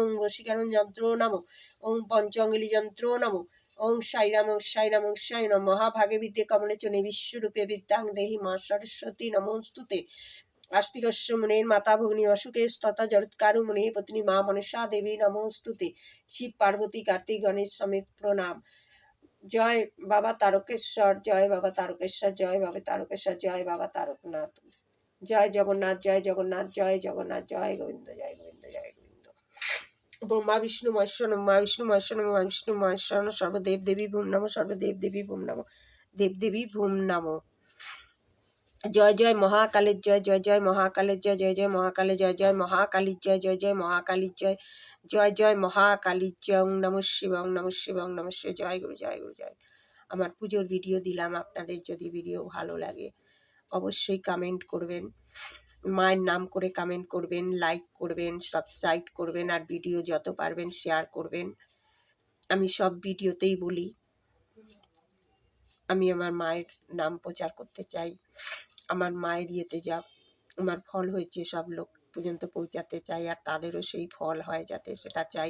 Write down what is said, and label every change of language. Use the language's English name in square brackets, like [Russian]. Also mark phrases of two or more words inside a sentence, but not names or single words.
[Sanskrit] वशीकरण यंत्र नमो, ओम पंचांगुली यंत्र नमो। ओम साई राम साई राम साई राम। महाभागे विद्ये कमले चने, विश्वरूपे विद्यां देहि माँ सरस्वती नमोस्तुते। आस्तिकस्य मुनेर माता भगिनी अशुकेस्तथा जरत्कारु मुने पत्नी माँ मनसा देवी नमोस्तुते। [Hindi] शिव पार्वती कार्तिक गणेश समेत प्रणाम। जय बाबा तारकेश्वर, जय बाबा तारकेश्वर, जय बाबा तारकेश्वर, जय बाबा तारकनाथ। जय जगन्नाथ, जय जगन्नाथ, जय जगन्नाथ, जय गोविंद, जय गोविंद, जय गोविंद। [Sanskrit] ब्रह्मा विष्णु महेश्वर नमः, ब्रह्मा विष्णु महेश्वर नमः, ब्रह्मा विष्णु महेश्वर नमः। सर्वदेव देवी भूम नमः, सर्वदेव देवी भूम नमः, देव देवी भूम नमः। [Hindi] जय जय महाकाली जय, जय जय महाकाली जय, जय जय महाकाली जय, जय महाकाली जय, जय जय महाकाली जय, जय जय महाकाली जय। [Sanskrit] ओम नमः शिवाय, ओम नमः शिवाय, ओम नमः शिवाय। [Hindi] जय गुरु, जय गुरु, जय। [Bangla] আমার পুজোর ভিডিও দিলাম, আপনাদের যদি ভিডিও ভালো লাগে অবশ্যই কমেন্ট করবেন, মায়ের নাম করে কমেন্ট করবেন, লাইক করবেন, সাবস্ক্রাইব করবেন, আর ভিডিও যত পারবেন শেয়ার করবেন। আমি সব ভিডিওতেই বলি আমি আমার মায়ের নাম প্রচার করতে চাই, আমার মায়ের ইয়েতে যা আমার ফল হয়েছে সব লোক পর্যন্ত পৌঁছাতে চাই, আর তাদেরও সেই ফল হয় যাতে সেটা চাই।